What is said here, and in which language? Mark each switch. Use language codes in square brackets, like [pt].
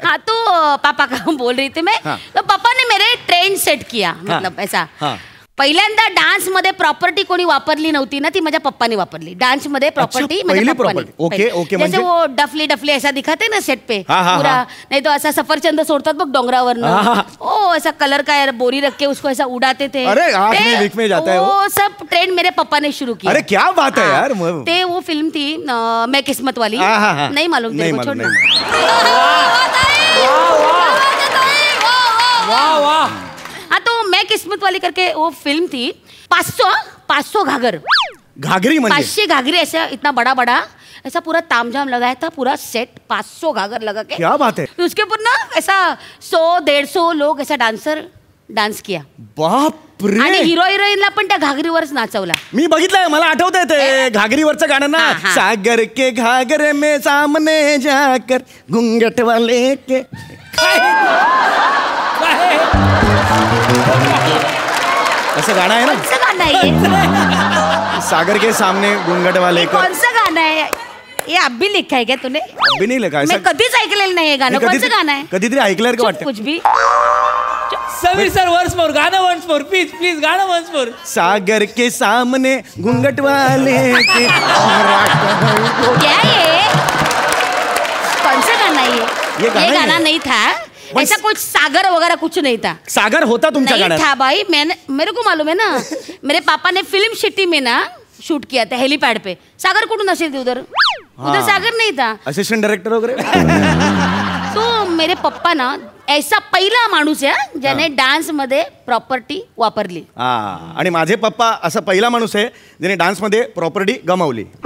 [hi] हाँ, तो पापा का बोल रही थी मैं. तो पापा ने मेरे ट्रेंड सेट किया, मतलब ऐसा. [mr] पहिल्यांदा डान्स मध्ये प्रॉपर्टी कोणी वापरली नव्हती ना, ती माझ्या पप्पाने वापरली. डान्स मध्ये प्रॉपर्टी माझ्या पप्पाने. [en] Okay okay. [hi] जैसे वो डफली डफली ऐसा दिखाते ना सेट पे पूरा, नहीं तो ऐसा [mr] सफरचंद सोडतात बघ डोंगरावर, [hi] ओ ऐसा कलर का बोरी रख के उसको ऐसा उड़ाते थे. अरे वीक में जाता है वो सब ट्रेंड मेरे पापा ने शुरू किया. अरे क्या बात है यार. ते वो फिल्म थी मैं किस्मत वाली, नहीं मालूम तेरे को, छोड़ना. हाँ तो मैं किस्मत वाली करके वो फिल्म थी. [mr] 500 घाघरी म्हणजे 500 घाघरी [hi] ऐसा इतना बड़ा बड़ा ऐसा पूरा तामझाम लगाया था, पूरा सेट 500 घाघर लगा के. क्या बात है. उसके ऊपर ना ऐसा 100-150 लोग ऐसा डान्स किया. बाप रे. [mr] आणि हिरोईनला पण त्या घागरीवरच नाचवला. मी बघितलंय, मला आठवतंय ते घागरीवरचं गाणं ना. [hi] सागर के घागरे में सामने जाकर घुंघट वाले के. ऐसा गाना है ना. कौन सा गाना है? सागर के सामने घुंघट वाले. कौन सा गाना है ये? अब भी लिखा है क्या तूने? अभी नहीं लिखा. [mr] मैं कधीच ऐकलेलं नाही हे गाणं. कोणचं गाणं आहे? कधीतरी ऐकल्यासारखं वाटतं. [hi] कुछ भी. [en] Sameer sir once more, गाणं once more please please, गाणं once more. [hi] सागर के सामने घुंघट वाले के. क्या ये? कौन सा गाना है ये गाना नहीं था. ऐसा कुछ सागर वगैरह कुछ नहीं था. [mr] सागर होता तुमच्या गाण्यात? [hi] नहीं था भाई. मेरे को मालूम है ना, मेरे पापा ने फिल्म सिटी में ना शूट किया था हेलीपैड पे. [mr] सागर कुठून असेल ते [hi] उधर सागर नहीं था. [mr] असिस्टंट डायरेक्टर वगैरे. [hi] तो मेरे पप्पा ना ऐसा [mr] पहिला माणूस आहे ज्याने डान्स मध्ये प्रॉपर्टी वापरली. आणि माझे पप्पा असा पहिला माणूस आहे ज्याने डान्स मध्ये प्रॉपर्टी गमावली.